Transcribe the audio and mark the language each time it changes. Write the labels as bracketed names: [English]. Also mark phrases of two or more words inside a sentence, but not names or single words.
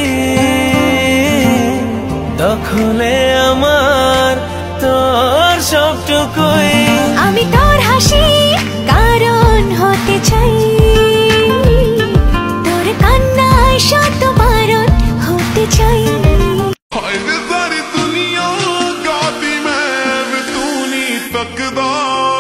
[Bangla] দখলে আমার তোর সবটুকুই। আমি তোর হাসি কারণ হতে চাই, তোর কান্নায় শত বারণ হতে চাই। [Hindi] हाय वे सारी दुनिया गाती मैं तू नहीं तकदा।